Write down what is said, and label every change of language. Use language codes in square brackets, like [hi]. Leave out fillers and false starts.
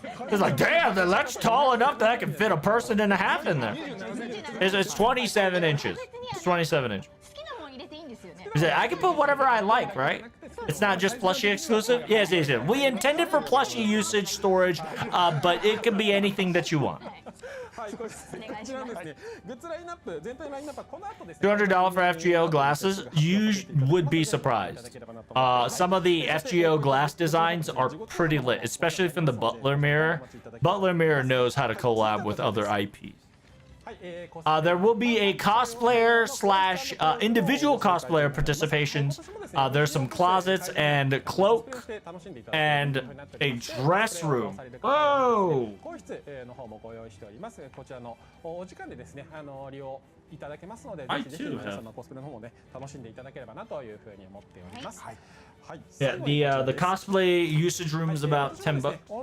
[en] It's like, damn, that's tall enough that I can fit a person and a half in there. It's 27 inches. It's 27 inches. I can put whatever I like, right? It's not just plushie exclusive? Yes, yes, yes. We intended for plushie usage storage, but it can be anything that you want. [ja] はい、こちらのですね、グッズラインナップ、全体ラインナップはこの後ですね。 [en] $200 for FGO glasses. You would be surprised. Some of the FGO glass designs are pretty lit, especially from the Butler Mirror. Butler Mirror knows how to collab with other IPs. There will be a cosplayer slash individual cosplayer participations. There's some closets and cloak and a dress room. Whoa! [ja] 更衣室の方もご用意しております。こちらのお時間でですね、利用いただけますので、ぜひぜひ皆さんのコスプレの方もね、楽しんでいただければなというふうに思っております。はい。 [en] Yeah, the cosplay usage room is about $10.